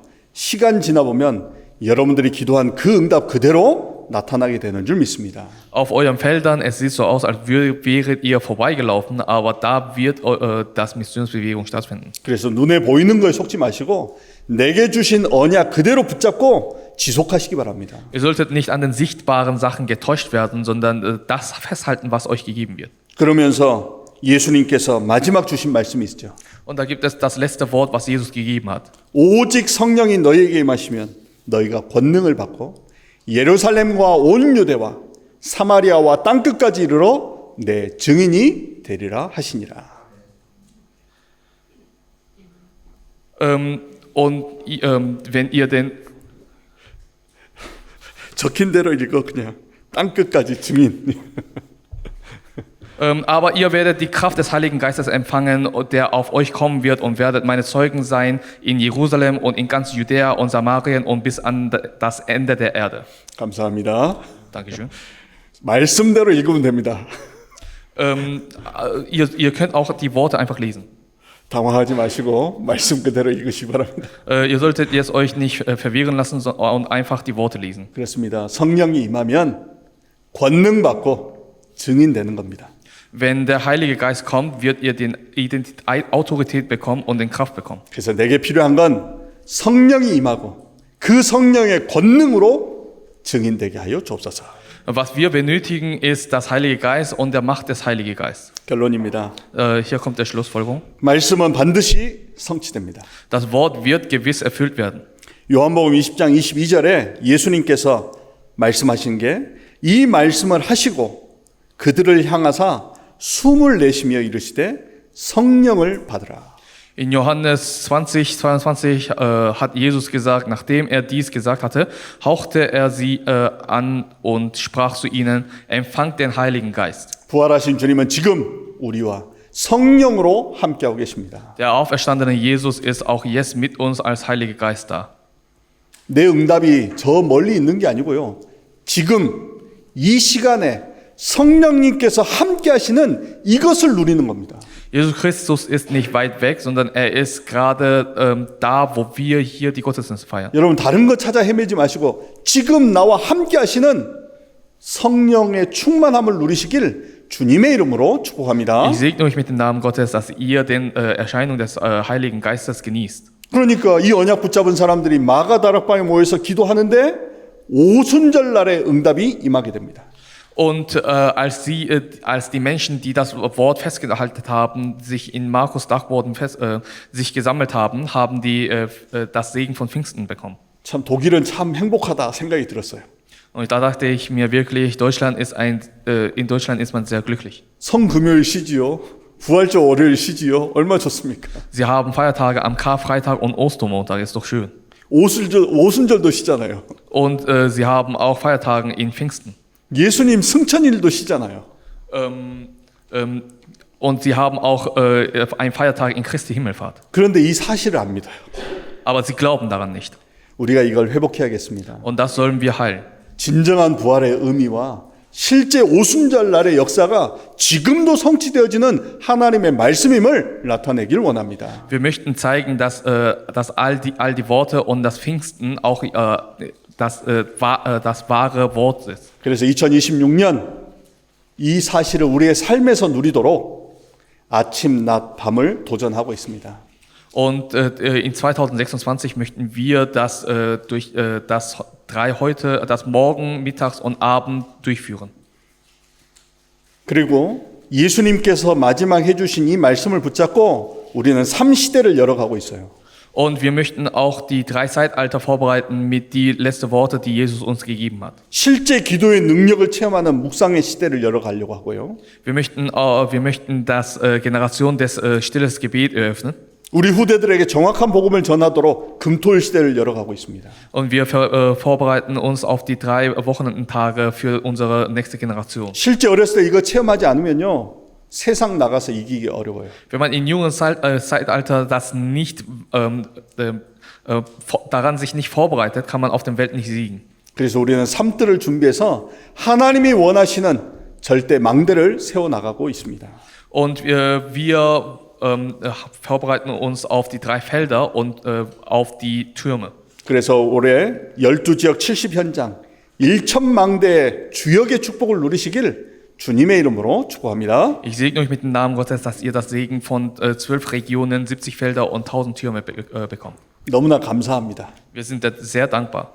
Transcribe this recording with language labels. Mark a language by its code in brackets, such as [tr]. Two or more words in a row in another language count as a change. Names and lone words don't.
[ko] 시간 지나 보면 여러분들이 기도한 그 응답 그대로 나타나게 되는 줄 믿습니다. [de] Auf euren Feldern, es sieht so aus, als wäret ihr vorbeigelaufen, aber da wird das Missionsbewegung stattfinden. [ko] 그래서 눈에 보이는 거에 속지 마시고 내게 주신 언약 그대로 붙잡고 지속하시기 바랍니다. [de] Ihr solltet nicht an den sichtbaren Sachen getäuscht werden, sondern das festhalten, was euch gegeben wird. [ko] 그러면서 예수님께서 마지막 주신 말씀이 있죠. [de] Und da gibt es das letzte Wort, was Jesus gegeben hat. [ko] 오직 성령이 너희에게 임하시면 너희가 권능을 받고 예루살렘과 온 유대와 사마리아와 땅끝까지 이르러 내 증인이 되리라 하시니라. [de] Wenn ihr den [ko] 적힌 대로 읽어 그냥 땅끝까지 증인. [de] aber ihr werdet die Kraft des Heiligen Geistes empfangen, der auf euch kommen wird und werdet meine Zeugen sein in Jerusalem und in ganz Judäa und Samarien und bis an das Ende der Erde. [ko] 감사합니다. [de] Dankeschön. [ko] 말씀대로 읽으면 됩니다. [de] Ihr könnt auch die Worte einfach lesen. [ko] 당황하지 마시고 말씀 그대로 읽으시기 바랍니다. [de] Ihr solltet jetzt euch nicht verwirren lassen und einfach die Worte lesen. [ko] 그렇습니다. 성령이 임하면 권능 받고 증인되는 겁니다. [de] Wenn der Heilige Geist kommt, wird ihr den Autorität bekommen und den Kraft bekommen. [ko] 그래서 내게 필요한 건 성령이 임하고 그 성령의 권능으로 증인되게 하여 주옵소서. [de] Was wir benötigen, ist das Heilige Geist und der Macht des Heiligen Geistes. [ko] 결론입니다. [de] Hier kommt der Schlussfolgerung. [ko] 말씀은 반드시 성취됩니다. [de] Das Wort wird gewiss erfüllt werden. [ko] 요한복음 20장 22절에 예수님께서 말씀하신 게 이 말씀을 하시고 그들을 향하사 숨을 내쉬며 이르시되 성령을 받으라. [de] In Johannes 20:22 hat Jesus gesagt, nachdem er dies gesagt hatte, hauchte er sie an und sprach zu ihnen, empfangt den Heiligen Geist. [ko] 부활하신 주님은 지금 우리와 성령으로 함께하고 계십니다. [de] Der auferstandene Jesus ist auch jetzt mit uns als Heiliger Geist da. [ko] 내 응답이 저 멀리 있는 게 아니고요. 지금 이 시간에 성령님께서 함께 하시는 이것을 누리는 겁니다. [de] Jesus Christus ist nicht weit weg, sondern er ist gerade da, wo wir hier die Gottesdienste feiern. [ko] 여러분 다른 거 찾아 헤매지 마시고 지금 나와 함께 하시는 성령의 충만함을 누리시길 주님의 이름으로 축복합니다. [de] Ich segne euch mit dem Namen Gottes, dass ihr den Erscheinung des Heiligen Geistes genießt. [ko] 그러니까 이 언약 붙잡은 사람들이 마가다락방에 모여서 기도하는데 오순절 날에 응답이 임하게 됩니다. [de] Und als die Menschen, die das Wort festgehalten haben, sich in Markus Dachboden sich gesammelt haben, haben die das Segen von Pfingsten bekommen. [ko] 참 독일은 참 행복하다 생각이 들었어요. [de] Und da dachte ich mir wirklich, in Deutschland ist man sehr glücklich. [ko] 성금요일 쉬지요. 부활절 월요일 쉬지요. 얼마나 좋습니까? [de] Sie haben Feiertage am Karfreitag und Ostermontag, ist doch schön. [ko] 오순절도 쉬잖아요. [de] Und sie haben auch Feiertage in Pfingsten. [ko] 예수님 승천일도 쉬잖아요. [de] Und sie haben auch einen Feiertag in Christi Himmelfahrt. [ko] 그런데 이 사실을 안 믿어요. [de] Aber sie glauben daran nicht. [ko] 우리가 이걸 회복해야겠습니다. [de] Und das sollen wir heilen. [ko] 진정한 부활의 의미와 실제 오순절 날의 역사가 지금도 성취되어지는 하나님의 말씀임을 나타내길 원합니다. [de] Wir möchten zeigen, dass all die Worte und das Pfingsten auch das wahre Wort ist. [ko] 그래서 2026년 이 사실을 우리의 삶에서 누리도록 아침, 낮, 밤을 도전하고 있습니다. [de] Und in 2026 möchten wir das durch das Morgen, Mittags und Abend durchführen. [ko] 그리고 예수님께서 마지막 해주신 이 말씀을 붙잡고 우리는 3시대를 열어가고 있어요. [de] Und wir möchten auch die 3 Zeitalter vorbereiten mit die letzten Worte, die Jesus uns gegeben hat. [ko] 실제 기도의 능력을 체험하는 묵상의 시대를 열어가려고 하고요. [de] Wir möchten das Generation des stilles Gebet eröffnen. [ko] 우리 후대들에게 정확한 복음을 전하도록 금토일 시대를 열어가고 있습니다. [de] Und wir vorbereiten uns auf die 3 Wochenendtage für unsere nächste Generation. [ko] 실제 어렸을 때 이거 체험하지 않으면요. 세상 나가서 이기기 어려워요. [de] Wenn man in jungen Zeitalter daran sich nicht vorbereitet, kann man auf der Welt nicht siegen. [ko] 그래서 우리는 삶들을 준비해서 하나님이 원하시는 절대 망대를 세워나가고 있습니다. [de] Und wir vorbereiten uns auf die 3 Felder und auf die Türme. [ko] 그래서 올해 12지역 70현장 1,000망대의 주역의 축복을 누리시길 주님의 이름으로 축복합니다. [de] Ich segne euch mit dem Namen Gottes, dass ihr das Segen von 12 Regionen, 70 Felder und 1000 Türme bekommt. [ko] 너무나 감사합니다. [de] Wir sind sehr dankbar.